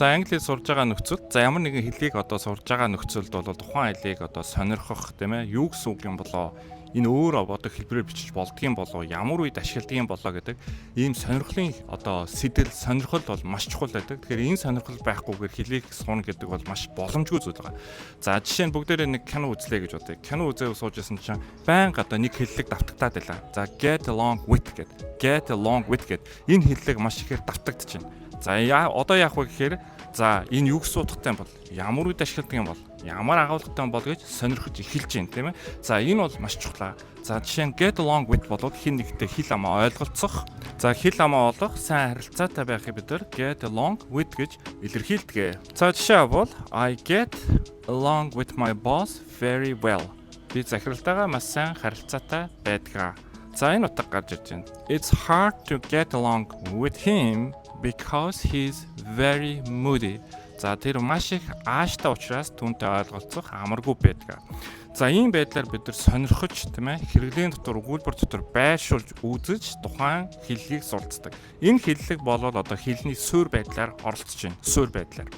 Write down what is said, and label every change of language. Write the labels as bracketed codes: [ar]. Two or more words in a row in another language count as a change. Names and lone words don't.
[mn] За англи хэл сурж байгаа нөхцөл за ямар нэгэн хэлийг одоо сурж байгаа нөхцөлд бол тухайн хэлийг одоо сонирхох тийм ээ юу гэсэн үг юм болоо энэ өөр одоо хэлбэрээр бичиж болдгийм болоо ямар үед ашигладаг юм болоо гэдэг ийм сонирхлын одоо сэтэл сонирхол бол маш чухал байдаг. Тэгэхээр энэ сонирхол байхгүйгээр хэлийг сурна гэдэг бол маш боломжгүй зүйл байгаа. За жишээ нь бүгдээрээ нэг кино үзлээ гэж бодъё. Кино үзээ суужсэн чинь байнга одоо нэг хэллэг давтагдаад байлаа. За [en] get along with [mn] гэд энэ хэллэг маш ихээр давтагдчихэв. За одоо яах вэ гэхээр за энэ юу гэсэн утгатай юм бол ямар үед ашигладаг юм бол ямар агуулгатай юм бол гэж сонирхож эхэлж байна тийм ээ. За энэ бол маш чухал. За жишээ нь [en] get along with [mn] болоод хин нэгтэй хэл амаа ойлголцох. За хэл амаа олох сайн харилцаатай байхыг бид нар [en] get along with [mn] гэж илэрхийлдэг. За жишээ бол [en] I get along with my boss very well. [mn] Би захиралтайгаа маш сайн харилцаатай байдаг. За энэ утга гарч ирж байна. [en] It's hard to get along with him because he's very moody. [mn] За тэр маш их ааштай учраас түүнтэй ойлголцох амаргүй байдаг. За ийм байдлаар бид нар сонирхож тийм ээ хэрэглээний дотор өгүүлбэр дотор байршуулж үзэж тухайн хэллэгийг суралцдаг. Энэ хэллэг болол одоо хэлний суурь байдлаар оролцож байна. Суурь байдлаар.